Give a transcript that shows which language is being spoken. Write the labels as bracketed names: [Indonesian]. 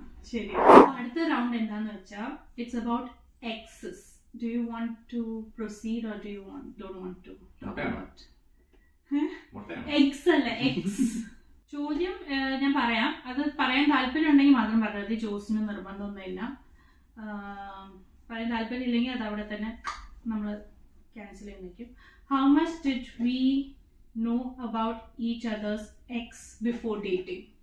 [Malayalam] ശരി, അടുത്ത റൗണ്ട് എന്താന്ന് വെച്ചാൽ [English] It's about access. Do you want to proceed or don't want to talk [Malayalam] മുട്ടയാണോ? [English] about? [Malayalam] മുട്ടയാണോ? Eggs അല്ല, eggs. ചോദ്യം ഞാൻ പറയാം. അത് പറയാൻ താല്പര്യം ഉണ്ടെങ്കിൽ മാത്രം പറഞ്ഞത്. ജോസിന് നിർബന്ധമൊന്നുമില്ല. പറയാൻ താല്പര്യം ഇല്ലെങ്കിൽ അത് അവിടെ തന്നെ നമ്മൾ ക്യാൻസൽ ചെയ്ത് നിൽക്കും. [English] How much did we know about each other's ex before dating?